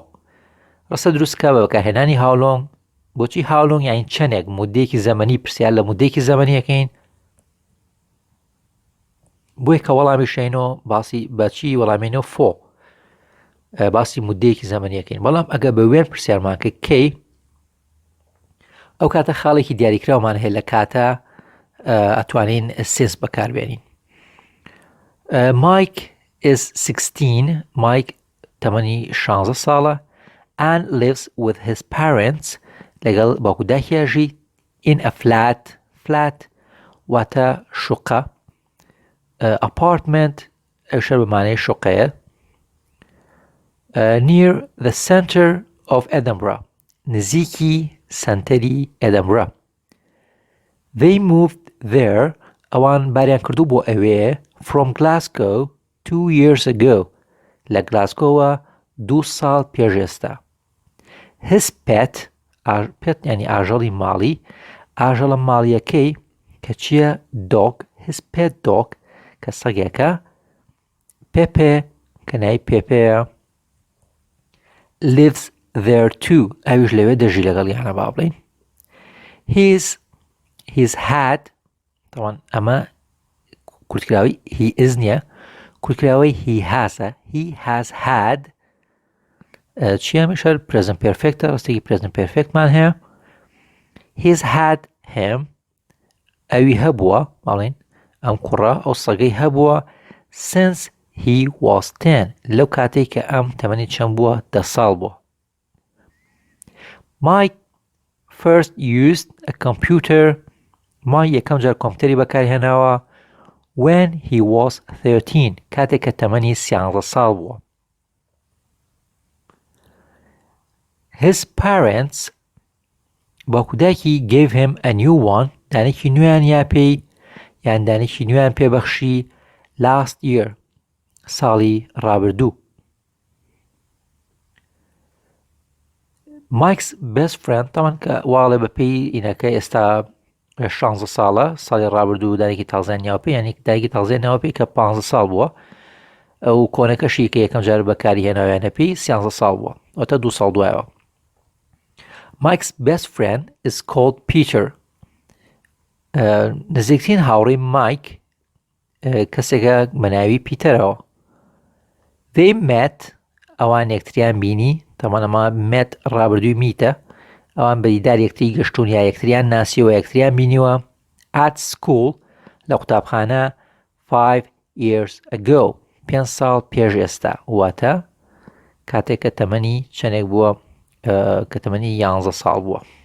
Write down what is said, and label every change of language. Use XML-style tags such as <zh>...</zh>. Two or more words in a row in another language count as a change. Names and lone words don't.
<ckb>ڕستە دروستکە بە بەکارهێنانی</ckb> <en>how long.</en> <ckb>بۆچی</ckb> <en>how long</en> <ckb>یعنی چەندێک مودەیەکی زەمەنی پرسیار لە مودەیەکی زەمەنیەکەین بۆیە کە وەڵامی شینەوە باسی بەچی وەڵامێنەوە for باسی مودەیەکی زەمەنیەکەین بەڵام ئەگە بە وێن پرسیارمان کە کەی ئەو کاتە خاڵێکی دیاریکراومان هەیە لە کاتە ئەتوانین since بەکاربێنین.</ckb> <en>Mike is 16. Mike</en> <ckb>تەمەنی 16 ساڵە</ckb> <en>and lives with his parents</en> <ckb>لەگەڵ باوکو دایکیاژی</ckb> <en>in a flat</en> <ckb>واتە شوقە</ckb> <en>apartment</en> <ckb>ئەوشە بەمانەی شوقەیە</ckb> <en>near the center of Edinburgh</en> <ckb>نزیکی سنتەری Edinburgh.</ckb> <en>They moved there</en> <ckb>ئەوان باریان کردو بۆ ئەوێ</ckb> <en>from Glasgow 2 years ago</en> <ckb>لە گلاسگۆوە 2 ساڵ پێش ئێستا.</ckb> <en>His pet</en> <ckb>یعنی ئاژەڵی ماڵی ئاژەڵە ماڵیەکەی کە چییە</ckb> <en>dog his pet dog</en> <ckb>کە سەگێکە Pepe کە ناوی پێپەیە</ckb> <en>lives there too</en> <ckb>ئەویش لەوێ دەژی لەگەڵیانە با بڵێین.</ckb> <en>He's had</en> <ckb>طبعا ئەمە کورتکراوی</ckb> <en>he is</en> <ckb>نییە کورتکراوی</ckb> <en>he has had</en> <ckb>چی هەمیشە</ckb> <en>present perfect</en> <ckb>ڕستێکی</ckb> <en>present perfect</en> <ckb>مان هەیە.</ckb> <en>He's had him</en> <ckb>ئەوی هەبووە باڵێن ئەم کوڕە ئەو سەگەی هەبووە</ckb> <en>since he was 10</en> <ckb>لەو کاتێک کە ئەم تەمەنی چەند بووە 10 ساڵ بووە.</ckb> <en>Mike first used a computer.</en> <ckb>Mike یەکەم جار کۆمپیوتەری بەکارهێناوە</ckb> <en>when he was 13</en> <ckb>کاتێک کە تەمەنی 13 ساڵ بووە.</ckb> <en>His parents</en> <ckb>باوکودایکی</ckb> <en>gave him a new one</en> <ckb>دانێکی نوێیان یاپێی یان دانێکی نوێیان پێبەخشی</ckb> <en>last year</en> <ckb>ساڵی ڕابردوو.</ckb> <en>Mike's best friend</en> <ckb>تەمان کە واڵێ بەپێی ئینەکە ئێستا 16 ساڵە ساڵی ڕابردوو دانێکی تازیان ناوپێ یعنی دایکی تازیان ناوپێ کە 15 ساڵ بووە ئەو کۆنەکەشی کە یەکەم جار بەکاری هێناویانە پێی 13 ساڵ بووە ئەوتە 2 ساڵ دوایەوە.</ckb> <en>Mike's best friend is called Peter.</en> <ckb>نزیکترین هاوڕێی مایک کەسێکە بە ناوی پیتەرەوە.</ckb> <en>They met</en> <ckb>ئەوان یەکتریان بینی تەمانەمە met ڕابردووی میتە ئەوان بەدیدار یەکتری گەشتون یا یەکتریان ناسیەوە یەکتریان بینیوە</ckb> <en>at school</en> <ckb>لە قوتابخانە</ckb> <en>5 years ago</en> <ckb>5 ساڵ پێش ئێستا واتە کاتێک کە تەمەنی چەندێک بووە کە تەمەنی 11 ساڵ بووە.</ckb>